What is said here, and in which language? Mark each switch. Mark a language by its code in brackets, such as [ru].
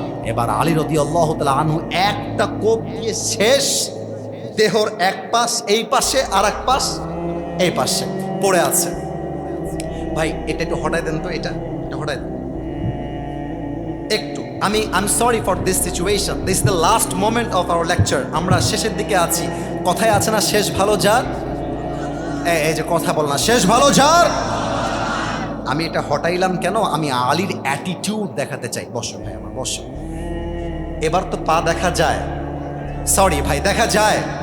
[bn] এবার আলী রাদিয়াল্লাহু তাআলা আনহু একটা কোপ দিয়ে শেষ, দেহর এক পাশ এই পাশে আর এক পাশ এই পাশে পড়ে আছে। ভাই এটা একটু হটাই দেন তো, এটা হটাই দেন একটু। [en] I'm sorry for this situation. This is the last moment of our lecture. [bn] আমরা শেষের দিকে আছি। কথায় আছে না, শেষ ভালো যার, এই যে কথা বল না, শেষ ভালো যার। আমি এটা হটাইলাম কেন? আমি আলীর অ্যাটিটিউড দেখাতে চাই। বসো ভাই আমার, বসো। এবার তো পা দেখা যায়, সরি ভাই দেখা যায়।